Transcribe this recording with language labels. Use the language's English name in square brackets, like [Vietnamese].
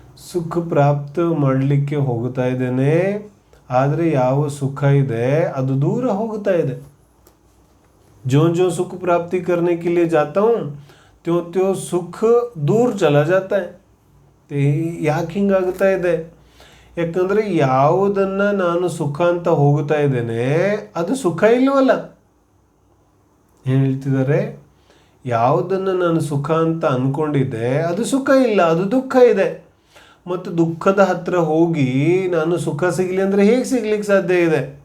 [Kannada] ಸುಖ ಪ್ರಾಪ್ತ ಮಾಡಲಿಕ್ಕೆ ಹೋಗ್ತಾ ಇದ್ದೇನೆ, ಆದರೆ ಯಾವ ಸುಖ ಇದೆ ಅದು ದೂರ ಹೋಗ್ತಾ ಇದೆ. [Hindi] जो सुख प्राप्ति करने के लिए जाता हूँ त्यों सुख दूर चला जाता है. [Kannada] ಯಾಕೆ ಹಿಂಗಾಗ್ತಾ ಇದೆ? ಯಾಕಂದರೆ ಯಾವುದನ್ನು ನಾನು ಸುಖ ಅಂತ ಹೋಗ್ತಾ ಇದ್ದೇನೆ ಅದು ಸುಖ ಇಲ್ಲವಲ್ಲ. ಏನು ಹೇಳ್ತಿದ್ದಾರೆ? ಯಾವುದನ್ನು ನಾನು ಸುಖ ಅಂತ ಅಂದ್ಕೊಂಡಿದ್ದೆ ಅದು ಸುಖ ಇಲ್ಲ, ಅದು ದುಃಖ ಇದೆ. ಮತ್ತು ದುಃಖದ ಹತ್ರ ಹೋಗಿ ನಾನು ಸುಖ ಸಿಗಲಿ ಅಂದರೆ ಹೇಗೆ ಸಿಗ್ಲಿಕ್ಕೆ ಸಾಧ್ಯ ಇದೆ?